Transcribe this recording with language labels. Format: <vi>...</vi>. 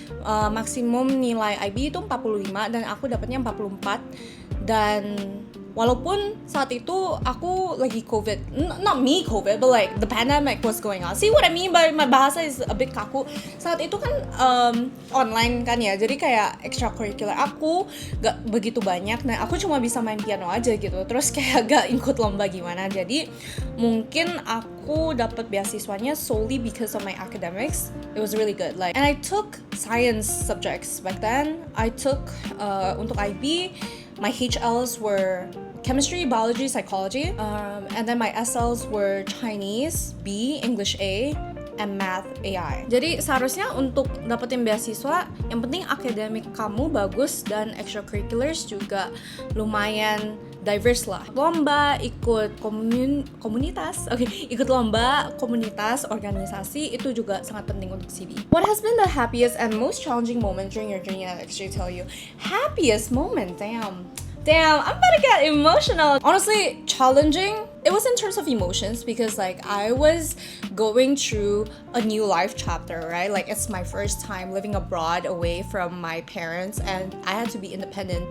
<id>Maksimum nilai IB itu 45 dan aku dapatnya 44. Dan walaupun saat itu aku lagi COVID,</id> <en>not me COVID, but like the pandemic was going on. See what I mean by my bahasa is a bit kaku.</en> <id>Saat itu kan online kan ya, jadi kayak extracurricular aku gak begitu banyak. Nah aku cuma bisa main piano aja gitu, terus kayak gak ikut lomba gimana. Jadi mungkin aku dapat beasiswanya</id> <en>solely because of my academics. It was really good. Like, and I took science subjects back then. I took untuk IB, my HLs were chemistry, biology, psychology, and then my SLs were Chinese B, English A, and Math AI.</en> <id>Jadi seharusnya untuk dapetin beasiswa, yang penting akademik kamu bagus dan extracurriculars juga lumayan diverse lah. Lomba, ikut komunitas, ikut lomba, komunitas, organisasi, itu juga sangat penting untuk CV.</id> <en>What has been the happiest and most challenging moment during your journey at XJTLU? Happiest moment, Damn, I'm about to get emotional. Honestly, challenging, it was in terms of emotions because like I was going through a new life chapter, right? Like it's my first time living abroad away from my parents and I had to be independent.</en>